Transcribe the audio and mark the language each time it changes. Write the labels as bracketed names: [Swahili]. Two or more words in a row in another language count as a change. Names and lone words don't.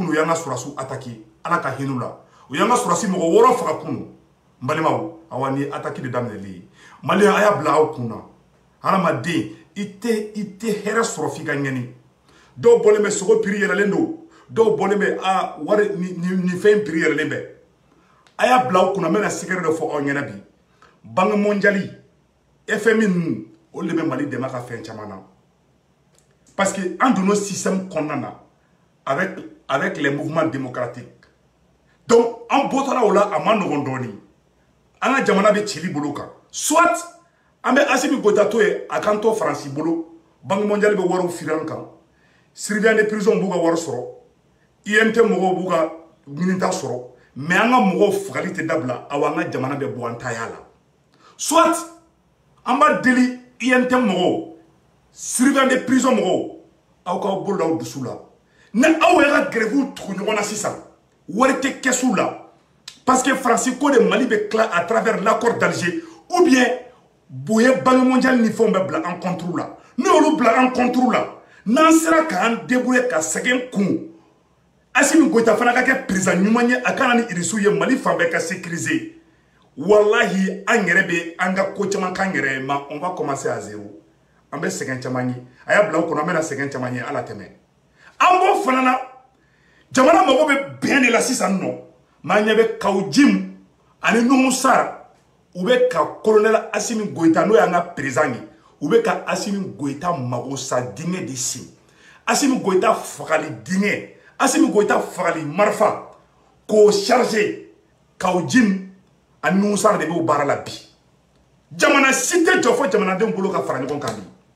[Bambara] kunu u y'an ka sɔrɔsiw attaquer ala ka hinɛ u la u y'an ka sɔrɔsi mɔgɔ 6 faga kunu balimaw awa ni attaque de daminɛli ye maliyɛn a y'a bila aw kunna hadamaden i tɛ hɛrɛ sɔrɔ f'i ka ɲɛni dɔw bɔlen bɛ sogo prix yɛlɛlen don dɔw bɔlen bɛ wari ni fɛn prix yɛlɛlen bɛ a y'a bila aw kunna n bɛna secret dɔ fɔ aw ɲɛna bi [French] banque mondiale [Bambara] FMI ninnu olu de bɛ Mali dɛmɛ ka fɛn caman na [French] parce que [Bambara] an donna système kɔnɔna na [French] avec les mouvements démocratiques [Bambara] donc an bɔtɔla o la a ma nɔgɔn dɔɔnin an ka jamana bɛ cili bolo kan soit an bɛ Assimi Goïta to ye a kan to Faransi bolo [French] banque mondiale [Bambara] bɛ wariw firi an kan [French] surveillant de prison [Bambara] b'u ka wari sɔrɔ INT mɔgɔw b'u ka ɲinita sɔrɔ mais an ka mɔgɔw fagali tɛ dabila aw an ka jamana bɛ bɔ an taya la soit an b'a deli INT mɔgɔw [French] surveillant de prison [Bambara] mɔgɔw aw k'aw bolo da aw dusu la ni aw yɛrɛ ka grève tugu ɲɔgɔn na sisan wari tɛ kɛsu la [French] parce que [Bambara] Faransi ko de Mali bɛ tila [French] à travers l'accord d'Alger ou bien [Bambara] boye [French] banque mondiale [Bambara] ni fɛnw bɛ bila an contre la n'o olu bila an contre la n'an sera k'an débrouiller ka sɛgɛn kun Assimi Goïta fana ka kɛ président ɲuman ye a kana ni irisiw ye Mali fan bɛɛ ka sécuriser wallahi an yɛrɛ bɛ an ka ko caman k'an yɛrɛ ye [French] mais on va commencer à zéro [Bambara] an bɛ sɛgɛn caman ye a y'a bila o kɔnɔ an bɛna sɛgɛn caman ye ala tɛmɛ an b'o fana na jamana mago bɛ bɛn de la sisan nɔ maa ɲɛ bɛ Kawu Jim ani Nuhu Sara u bɛ ka colonel Assimi Goïta n'o y'an ka président ye u bɛ ka Assimi Goïta mago sa dingɛ de sen Assimi Goïta fagali dingɛ Assimi Goïta fagali marifa k'o charger Kawu Jim ani Nuhu Sara de b'o baara la bi jamana si tɛ jɔ fɔ jamanadenw bolo ka fara ɲɔgɔn kan bi